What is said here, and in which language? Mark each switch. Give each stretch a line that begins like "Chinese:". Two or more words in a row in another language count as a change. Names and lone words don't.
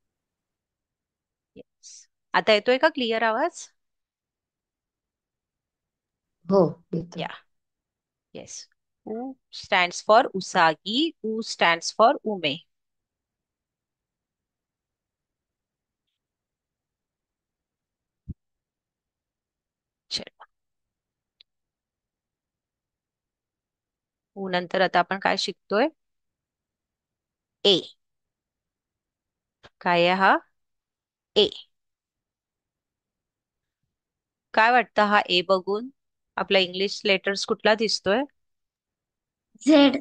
English: Yes.
Marathi: आता येतोय का क्लिअर आवाज? हो, येतो. या. येस.
English: U stands for usagi. U stands for ume.
Marathi: चलो ऊ नंतर आता आपण काय शिकतोय? ए. काय आहे हा? ए. काय वाटतं हा ए बघून? आपला
English: English letters
Marathi: कुठला दिसतोय?
English: Z.